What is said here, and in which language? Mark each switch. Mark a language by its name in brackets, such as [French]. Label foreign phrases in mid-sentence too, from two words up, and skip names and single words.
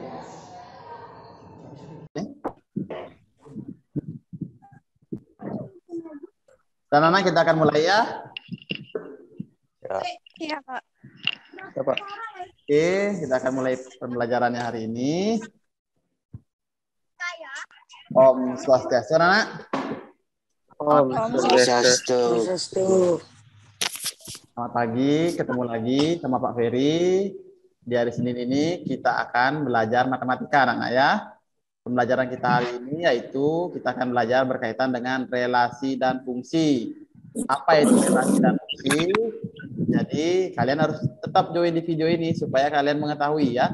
[Indonesian] Dan anak kita akan mulai ya. Iya, Pak. Ya, Pak. Oke, kita akan mulai pembelajarannya hari ini. Om Swastiastu, anak. Om Swastiastu. Selamat pagi, ketemu lagi sama Pak Ferry. Di hari Senin ini kita akan belajar matematika, anak-anak ya. Pembelajaran kita hari ini yaitu kita akan belajar berkaitan dengan relasi dan fungsi. Apa itu relasi dan fungsi? Jadi kalian harus tetap join di video ini supaya kalian mengetahui ya.